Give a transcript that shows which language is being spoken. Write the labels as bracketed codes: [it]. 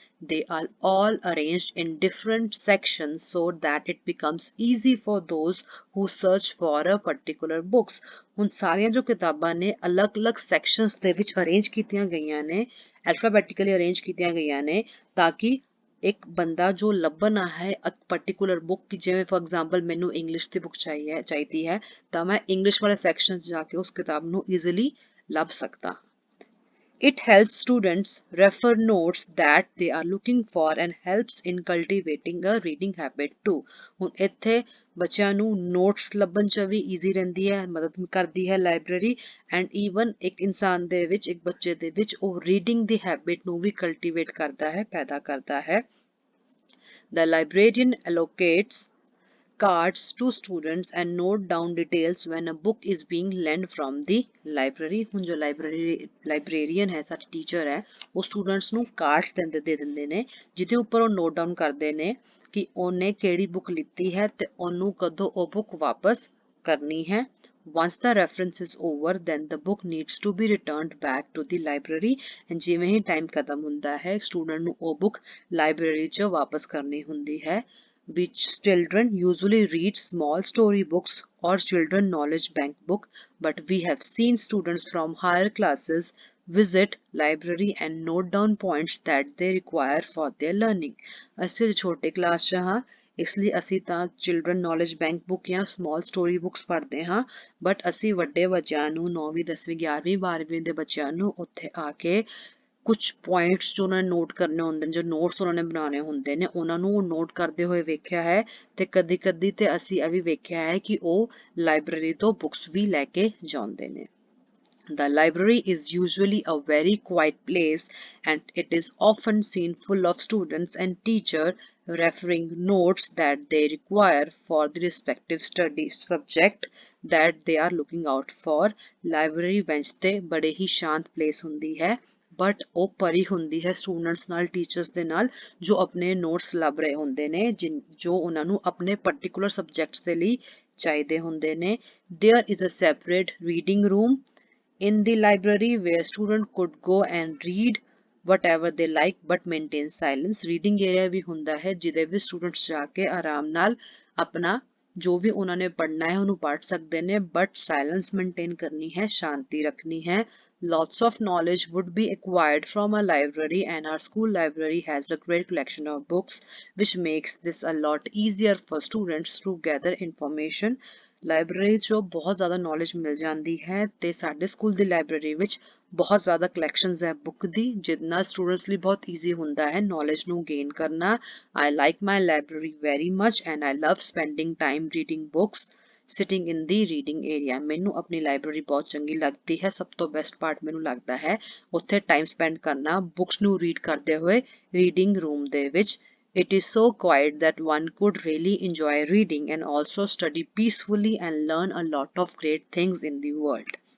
[en] They are all arranged in different sections so that it becomes easy for those who search for a particular books. [pa] ਹੁਣ ਸਾਰੀਆਂ ਜੋ ਕਿਤਾਬਾਂ ਨੇ ਅਲੱਗ-ਅਲੱਗ sections ਦੇ ਵਿੱਚ ਅਰੇਂਜ ਕੀਤੀਆਂ ਗਈਆਂ ਨੇ alphabetically ਅਰੇਂਜ ਕੀਤੀਆਂ ਗਈਆਂ ਨੇ ਤਾਂ ਕਿ ਇੱਕ ਬੰਦਾ ਜੋ ਲੱਭਣਾ ਹੈ ਪਰਟੀਕੂਲਰ ਬੁੱਕ ਜਿਵੇਂ ਫॉर ਐਗਜ਼ਾਮਪਲ ਮੈਨੂੰ ਇੰਗਲਿਸ਼ ਦੀ ਬੁੱਕ ਚਾਹੀਦੀ ਹੈ ਤਾਂ ਮੈਂ ਇੰਗਲਿਸ਼ ਵਾਲੇ ਸੈਕਸ਼ਨ 'ਚ ਜਾ ਕੇ ਉਸ ਕਿਤਾਬ ਨੂੰ ਈਜ਼ੀਲੀ ਲੱਭ ਸਕਦਾ. [en] It helps students refer notes that they are looking for and helps in cultivating a reading habit too. [pa] ਹੁਣ ਇੱਥੇ ਬੱਚਿਆਂ ਨੂੰ ਨੋਟਸ ਲੱਭਣ 'ਚ ਵੀ ਈਜ਼ੀ ਰਹਿੰਦੀ ਹੈ ਮਦਦ ਕਰਦੀ ਹੈ ਲਾਇਬ੍ਰੇਰੀ ਐਂਡ ਈਵਨ ਇੱਕ ਇਨਸਾਨ ਦੇ ਵਿੱਚ ਇੱਕ ਬੱਚੇ ਦੇ ਵਿੱਚ ਉਹ ਰੀਡਿੰਗ ਦੀ ਹੈਬਿਟ ਨੂੰ ਵੀ ਕਲਟੀਵੇਟ ਕਰਦਾ ਹੈ ਪੈਦਾ ਕਰਦਾ ਹੈ. [en] The librarian allocates cards to students and note down details when a book is being lent from the library. [pa] ਹੁਣ ਜੋ ਲਾਇਬ੍ਰੇਰੀਅਨ ਹੈ ਸਾਡੀ ਟੀਚਰ ਹੈ ਉਹ ਸਟੂਡੈਂਟਸ ਨੂੰ ਕਾਰਡਸ ਦੇ ਦਿੰਦੇ ਨੇ ਜਿਹਦੇ ਉੱਪਰ ਉਹ ਨੋਟ ਡਾਊਨ ਕਰਦੇ ਨੇ ਕਿ ਉਹਨੇ ਕਿਹੜੀ ਬੁੱਕ ਲਿੱਤੀ ਹੈ ਤੇ ਉਹਨੂੰ ਕਦੋਂ ਉਹ ਬੁੱਕ ਵਾਪਸ ਕਰਨੀ ਹੈ. [en] Once the reference is over, then the book needs to be returned back to the library. [pa] And ਜਿਵੇਂ ਹੀ ਟਾਈਮ ਖਤਮ ਹੁੰਦਾ ਹੈ ਸਟੂਡੈਂਟ ਨੂੰ ਉਹ ਬੁੱਕ ਲਾਇਬ੍ਰੇਰੀ 'ਚ ਵਾਪਸ ਕਰਨੀ ਹੁੰਦੀ ਹੈ. [en] Which children usually read small story books or children knowledge bank book, but we have seen students from higher classes visit library and note down points that they require for their learning. [pa] ਅਸੀਂ ਛੋਟੇ class 'ਚ ਹਾਂ ਇਸ ਲਈ ਅਸੀਂ ਤਾਂ [en] children knowledge bank book [pa] ਜਾਂ [en] small story books [pa] ਪੜ੍ਹਦੇ ਹਾਂ but ਅਸੀਂ ਵੱਡੇ ਬੱਚਿਆਂ ਨੂੰ 9ਵੀਂ 10ਵੀਂ 11ਵੀਂ 12ਵੀਂ ਦੇ ਬੱਚਿਆਂ ਨੂੰ ਉੱਥੇ ਆ ਕੇ ਕੁਝ ਪੁਆਇੰਟਸ ਜੋ ਉਹਨਾਂ ਨੇ ਨੋਟ ਕਰਨੇ ਹੁੰਦੇ ਨੇ ਜੋ ਨੋਟਸ ਉਹਨਾਂ ਨੇ ਬਣਾਉਣੇ ਹੁੰਦੇ ਨੇ ਉਹਨਾਂ ਨੂੰ ਨੋਟ ਕਰਦੇ ਹੋਏ ਵੇਖਿਆ ਹੈ ਤੇ ਕਦੀ-ਕਦੀ ਤੇ ਅਸੀਂ ਇਹ ਵੀ ਵੇਖਿਆ ਹੈ ਕਿ ਉਹ ਲਾਇਬ੍ਰੇਰੀ ਤੋਂ ਬੁੱਕਸ ਵੀ ਲੈ ਕੇ ਜਾਂਦੇ ਨੇ. [en] The library is usually a very quiet place and it is often seen full of students and teachers referring notes that they require for the respective study subject that they are looking out for. Library bench [pa] ਤੇ ਬੜੇ ਹੀ ਸ਼ਾਂਤ place ਹੁੰਦੀ ਹੈ but ਉਹ ਭਰੀ ਹੁੰਦੀ ਹੈ students ਨਾਲ ਟੀਚਰਸ ਦੇ ਨਾਲ ਜੋ ਆਪਣੇ ਨੋਟਸ ਲੱਭ ਰਹੇ ਹੁੰਦੇ ਨੇ ਜੋ ਉਹਨਾਂ ਨੂੰ ਆਪਣੇ ਪਰਟੀਕੂਲਰ ਸਬਜੈਕਟਸ ਦੇ ਲਈ ਚਾਹੀਦੇ ਹੁੰਦੇ ਨੇ. [en] There is a separate reading room in the library where student could go and read whatever they like but maintain silence. [pa] Reading area ਵੀ ਹੁੰਦਾ ਹੈ ਜਿਹਦੇ ਵਿੱਚ ਸਟੂਡੈਂਟਸ ਜਾ ਕੇ ਆਰਾਮ ਨਾਲ ਆਪਣਾ ਜੋ ਵੀ ਉਹਨਾਂ ਨੇ ਪੜ੍ਹਨਾ ਹੈ ਉਹਨੂੰ ਪੜ੍ਹ ਸਕਦੇ ਨੇ ਬਟ ਸਾਇਲੈਂਸ ਮੇਨਟੇਨ ਕਰਨੀ ਹੈ ਸ਼ਾਂਤੀ ਰੱਖਣੀ ਹੈ. [en] Lots of knowledge would be acquired from a library and our school library has a great collection of books which makes this a lot easier for students to gather information. [pa] Library 'ਚੋਂ ਬਹੁਤ ਜ਼ਿਆਦਾ knowledge ਮਿਲ ਜਾਂਦੀ ਹੈ ਤੇ ਸਾਡੇ school ਦੀ library ਵਿੱਚ ਬਹੁਤ ਜ਼ਿਆਦਾ ਕਲੈਕਸ਼ਨਸ ਹੈ ਬੁੱਕ ਦੀ ਜਿਹਦੇ ਨਾਲ ਸਟੂਡੈਂਟਸ ਲਈ ਬਹੁਤ ਈਜ਼ੀ ਹੁੰਦਾ ਹੈ ਨੌਲੇਜ ਨੂੰ ਗੇਨ ਕਰਨਾ. [en] I like my library very much and I love spending time reading books. sitting in the reading area। [pa] ਮੈਨੂੰ ਆਪਣੀ ਲਾਇਬ੍ਰੇਰੀ ਬਹੁਤ ਚੰਗੀ ਲੱਗਦੀ ਹੈ। ਸਭ ਤੋਂ ਬੈਸਟ ਪਾਰਟ ਮੈਨੂੰ ਲੱਗਦਾ ਹੈ ਉੱਥੇ ਟਾਈਮ ਸਪੈਂਡ ਕਰਨਾ ਬੁੱਕਸ ਨੂੰ ਰੀਡ ਕਰਦੇ ਹੋਏ ਰੀਡਿੰਗ ਰੂਮ ਦੇ ਵਿੱਚ। [en] It is so quiet that one could really enjoy reading and also study peacefully and learn a lot of great things in the world।